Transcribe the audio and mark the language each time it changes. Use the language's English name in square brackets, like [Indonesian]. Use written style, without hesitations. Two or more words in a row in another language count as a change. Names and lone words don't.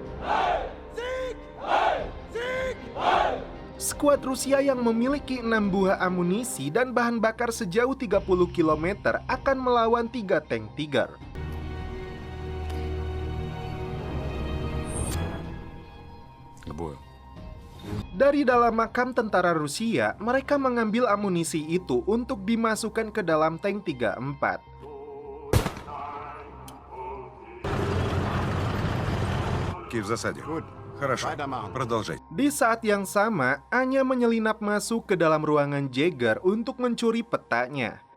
[Indonesian] Skuad Rusia yang memiliki 6 buah amunisi dan bahan bakar sejauh 30 km akan melawan 3 tank Tiger. Dari dalam makam tentara Rusia, mereka mengambil amunisi itu untuk dimasukkan ke dalam tank 34. [Russian] Киев в засаде. Хорошо, продолжай. [Indonesian] Di saat yang sama, Anya menyelinap masuk ke dalam ruangan Jaeger untuk mencuri petanya.